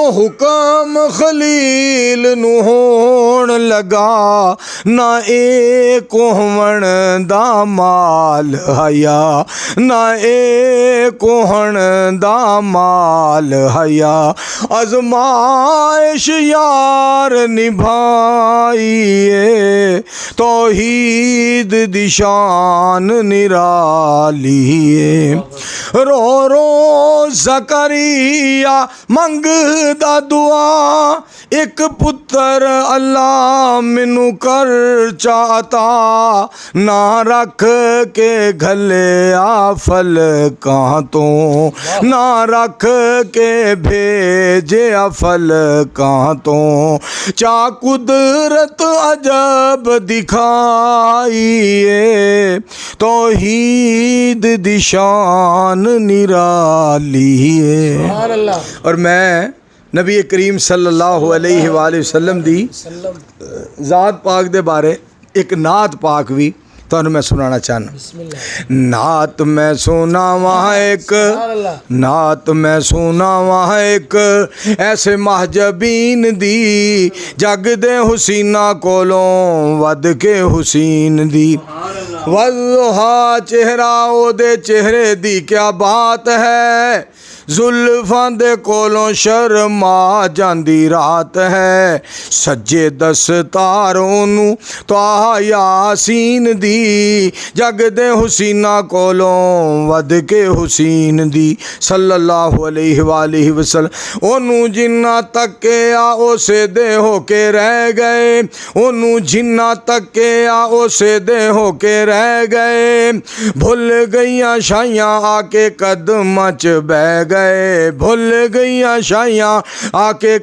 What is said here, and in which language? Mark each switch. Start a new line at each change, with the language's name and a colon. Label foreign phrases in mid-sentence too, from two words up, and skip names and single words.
Punjabi: حکم خلیل نوں ہون لگا نہ اے کوہن دا مال حیا نہ اے کوہن دا مال حیا آزمائش یار نبھائیے توحید دی شان نرالی رو رو زکریا منگدا دعا اک پتر اللہ مینوں کر چاہتا نہ رکھ کے گھلے آ پھل کہاں توں نہ رکھ کے بھیجے آ پھل کہاں توں چا قدرت عجب دکھائیے توحید دی شان نرالی ہے. اور میں نبی کریم
Arabic: صلى الله عليه وسلم
Punjabi: دی ذات پاک دے بارے اک نعت پاک بھی تہانوں میں سنانا چاہنا. نعت میں سنا واں اک نعت میں سنا واں اک ایسے مہ جبین دی جگ دے حسیناں کولوں ود کے حسین دی والضحیٰ چہرہ اودے چہرے دی کیا بات ہے زلفاں دے کولوں شرما جاندی رات ہے سجے دستار اونوں طہٰ یاسین دی جگ دے حسیناں کولوں ود کے حسین دی
Arabic: صلى الله عليه وسلم
Punjabi: اونوں جنہاں تکے آ اسے دے ہو کے رہ گئے اونوں جنہاں تکے آ اسے دے ہو کے رہ گئے بھل گئیاں شاہیاں آ کے قدماں چ بہہ گئے بھل گئیاں شاہیاں آ کے